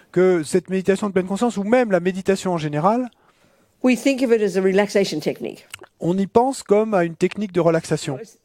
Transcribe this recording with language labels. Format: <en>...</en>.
<fr>que cette méditation de pleine conscience ou même la méditation en général,</fr> <en>We think of it as a relaxation technique.</en> <fr>on y pense comme à une technique de relaxation.</fr>